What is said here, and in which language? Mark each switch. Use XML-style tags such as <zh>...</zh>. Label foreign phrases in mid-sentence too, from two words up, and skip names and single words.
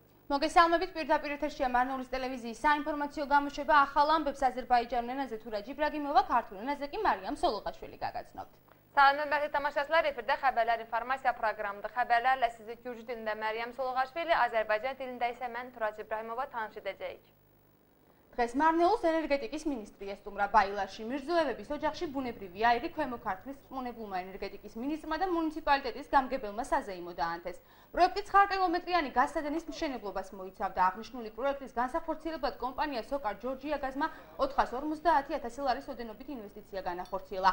<ka>მოგესალმებით, პირდაპირ ეთერშია მარნეულის ტელევიზიის საინფორმაციო გამოშვება. ახალ ამბებს აზერბაიჯანულ ენაზე თურა ჯიბრაგიმოვა, ქართულ ენაზე კი მარიამ სოლოღაშვილი გაგაცნობთ.</ka> <az>Salam bəzi tamaşaçılar, efirdə xəbərlər informasiya proqramıdır. Xəbərlərlə sizi Gürcü dilində Məryəm Soloğaşvili, Azərbaycan dilində isə mən Turac İbrahimova tanış edəcəyik.</az> <ka>დღეს მარნეულის ენერგეტიკის მინისტრი ესტუმრა ბაილარში მირზოევების ოჯახში ბუნებრივი აირი ქვემო ქართლის წყუნებულმა ენერგეტიკის მინისტრმა და მუნიციპალიტეტის გამგებელმა საზეიმო დაანთეს. პროექტი 9 კილომეტრიანი გაზსადენის მშენებლობას მოიცავდა. აღნიშნული პროექტის განსახორციელებლად კომპანია სოკარ ჯორჯიაგაზმა 450.000 ლარის ოდენობით ინვესტიცია განახორციელა.</ka>